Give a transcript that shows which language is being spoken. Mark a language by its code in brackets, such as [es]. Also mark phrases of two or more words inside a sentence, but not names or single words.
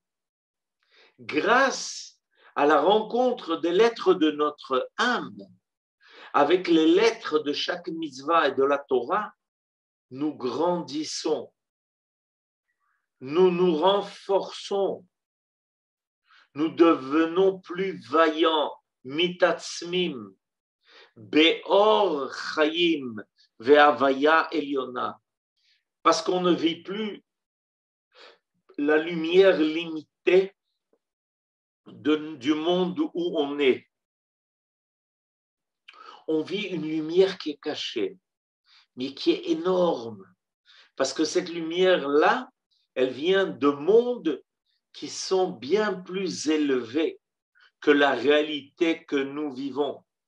[fr] Grâce à la rencontre des lettres de notre âme avec les lettres de chaque mitzvah et de la Torah, nous grandissons, nous nous renforçons, nous devenons plus vaillants, [he] מתעצמים, באור חיים, והוויה עליונה, [fr] parce qu'on ne vit plus la lumière limitée du monde où on est. On vit une lumière qui est cachée, mais qui est énorme, parce que cette lumière-là, elle vient de mondes qui sont bien plus élevés que la réalité que nous vivons.